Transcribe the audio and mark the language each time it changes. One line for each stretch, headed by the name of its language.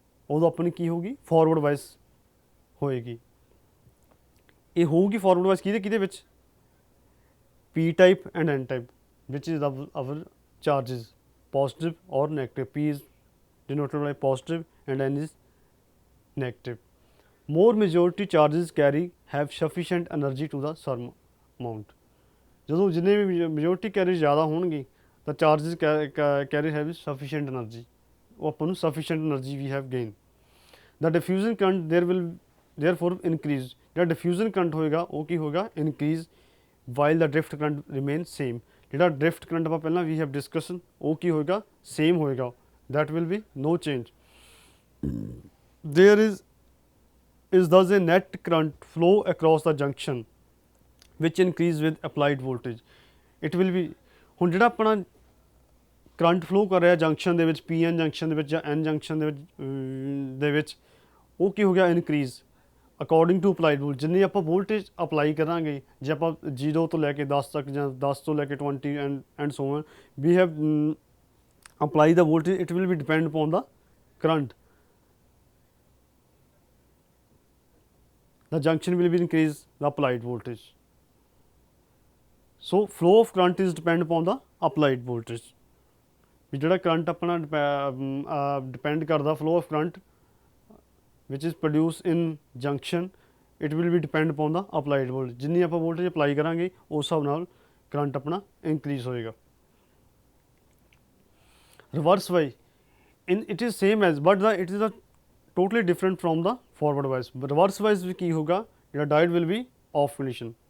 Punjabi: ਉਦੋਂ ਆਪਣੀ ਕੀ ਹੋਊਗੀ, ਫਾਰਵਰਡ ਵਾਇਸ ਹੋਏਗੀ। ਇਹ ਹੋਊਗੀ ਫਾਰਵਰਡ ਵਾਇਸ ਕਿਹਦੇ ਵਿੱਚ, ਪੀ type and N type,
English: Which is our charges positive or negative। P is denoted by positive and N is negative। More majority charges have sufficient energy to the surmount।
Punjabi: ਜਦੋਂ ਜਿੰਨੇ ਵੀ majority carry ਜ਼ਿਆਦਾ ਹੋਣਗੇ ਤਾਂ
English: charges carrier have sufficient energy,
Punjabi: ਉਹ ਆਪਾਂ ਨੂੰ sufficient energy
English: ਵੀ have gain. The diffusion current therefore increase.
Punjabi: ਜਿਹੜਾ diffusion current ਹੋਏਗਾ ਉਹ ਕੀ ਹੋਏਗਾ, ਇਨਕਰੀਜ਼,
English: While the drift current remain same.
Punjabi: ਜਿਹੜਾ ਡ੍ਰਿਫਟ ਕਰੰਟ ਆਪਾਂ ਪਹਿਲਾਂ
English: ਵੀ have discussion,
Punjabi: ਉਹ ਕੀ ਹੋਏਗਾ, ਸੇਮ ਹੋਏਗਾ,
English: That will be no change. There is thus a net current flow across the junction which increase with applied voltage। it will be,
Punjabi: ਹੁਣ ਜਿਹੜਾ ਆਪਣਾ current flow ਕਰ ਰਿਹਾ ਜੰਕਸ਼ਨ ਦੇ ਵਿੱਚ, ਪੀ ਐਨ ਜੰਕਸ਼ਨ ਦੇ ਵਿੱਚ ਜਾਂ ਐਨ ਜੰਕਸ਼ਨ ਦੇ ਵਿੱਚ ਉਹ ਕੀ ਹੋ ਗਿਆ,
English: Increase according to applied volt.
Punjabi: ਜਿੰਨੀ ਆਪਾਂ ਵੋਲਟੇਜ ਅਪਲਾਈ ਕਰਾਂਗੇ, ਜੇ ਆਪਾਂ 0 ਤੋਂ ਲੈ ਕੇ 10 ਤੱਕ ਜਾਂ 10 ਤੋਂ ਲੈ ਕੇ 20
English: And so on, we have apply the voltage, it will be depend upon the current. the junction will be increase the applied voltage। so flow of current is depend upon the applied voltage।
Punjabi: ਵੀ ਜਿਹੜਾ current ਆਪਣਾ depend ਕਰਦਾ,
English: flow of current which is produced in junction, it will be depend upon the applied voltage।
Punjabi: ਜਿੰਨੀ ਆਪਾਂ voltage apply ਕਰਾਂਗੇ ਉਸ ਹਿਸਾਬ ਨਾਲ current ਆਪਣਾ ਇਨਕਰੀਜ਼ ਹੋਏਗਾ।
English: reverse way in it is same as but it is a totally different from the forward bias।
Punjabi: reverse bias ਵਿੱਚ ਕੀ ਹੋਗਾ, ਜਿਹੜਾ
English: diode will be off condition।